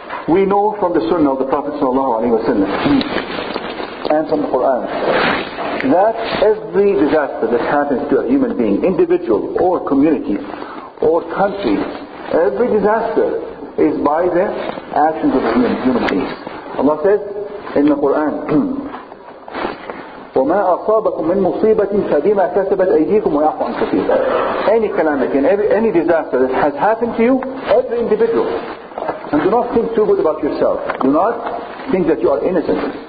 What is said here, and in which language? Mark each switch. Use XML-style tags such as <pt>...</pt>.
<en>We know from the Sunnah of the Prophet ﷺ and from the Quran that every disaster that happens to a human being, individual or community or country, every disaster is by the actions of the human beings. Allah says in the Quran,</en> <ar>وَمَا أَصَابَكُم مِّن مُّصِيبَةٍ فَبِمَا كَسَبَتْ أَيْدِيكُمْ وَيَعْفُو عَن كَثِيرٍ.</ar> <en>Any calamity and any disaster that has happened to you, every individual. And do not think too good about yourself. Do not think that you are innocent.</en>